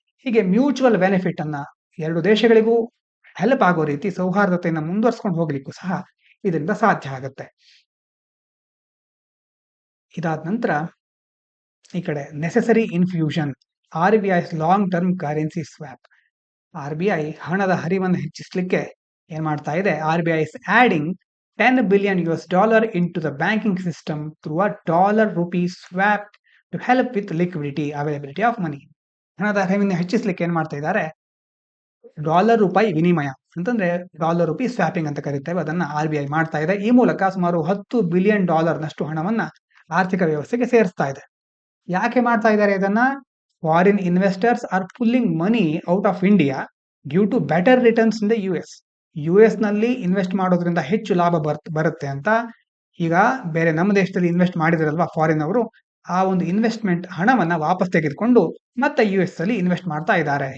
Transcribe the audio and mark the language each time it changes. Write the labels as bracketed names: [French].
[Kannada] ಹೀಗೆ mutual benefit ಅನ್ನ ಎರಡು ದೇಶಗಳಿಗೂ ಹೆಲ್ಪ್ ಆಗೋ ರೀತಿ ಸೌಹಾರ್ದತೆಯನ್ನು ಮುಂದುವರ್ಸ್ಕೊಂಡು ಹೋಗ್ಲಿಕ್ಕೂ ಸಹ ಇದರಿಂದ ಸಾಧ್ಯ ಆಗುತ್ತೆ. ಇದಾದ ನಂತರ ಈ ಕಡೆ [English] Necessary infusion, RBI's long term currency swap. [Kannada] RBI ಹಣದ ಹರಿವನ್ನು ಹೆಚ್ಚಿಸಲಿಕ್ಕೆ ಏನ್ ಮಾಡ್ತಾ ಇದೆ? [English] RBI is adding $10 billion into the banking system through a dollar-rupee swap to help with liquidity availability of money. [Kannada] ಹಣದ ಹರಿವನ್ನು ಹೆಚ್ಚಿಸಲಿಕ್ಕೆ ಏನ್ ಮಾಡ್ತಾ ಇದ್ದಾರೆ? ಡಾಲರ್ ರೂಪಾಯಿ ವಿನಿಮಯ ಅಂತಂದ್ರೆ ಡಾಲರ್ ರುಪಿ ಸ್ವ್ಯಾಪಿಂಗ್ ಅಂತ ಕರೀತೇವೆ, ಅದನ್ನ RBI ಮಾಡ್ತಾ ಇದೆ. ಈ ಮೂಲಕ ಸುಮಾರು $10 ಬಿಲಿಯನ್ ನಷ್ಟು ಹಣವನ್ನ ಆರ್ಥಿಕ ವ್ಯವಸ್ಥೆಗೆ ಸೇರಿಸ್ತಾ ಇದೆ. ಯಾಕೆ ಮಾಡ್ತಾ ಇದ್ದಾರೆ ಇದನ್ನ? [English] foreign investors are pulling money out of India due to better returns in the US [Kannada] ನಲ್ಲಿ ಇನ್ವೆಸ್ಟ್ ಮಾಡೋದ್ರಿಂದ ಹೆಚ್ಚು ಲಾಭ ಬರುತ್ತೆ ಅಂತ ಈಗ ಬೇರೆ ನಮ್ಮ ದೇಶದಲ್ಲಿ ಇನ್ವೆಸ್ಟ್ ಮಾಡಿದ್ರಲ್ವಾ ಫಾರಿನ್ ಅವರು, ಆ ಒಂದು ಇನ್ವೆಸ್ಟ್ಮೆಂಟ್ ಹಣವನ್ನ ವಾಪಸ್ ತೆಗೆದುಕೊಂಡು ಮತ್ತೆ US ಅಲ್ಲಿ ಇನ್ವೆಸ್ಟ್ ಮಾಡ್ತಾ ಇದ್ದಾರೆ.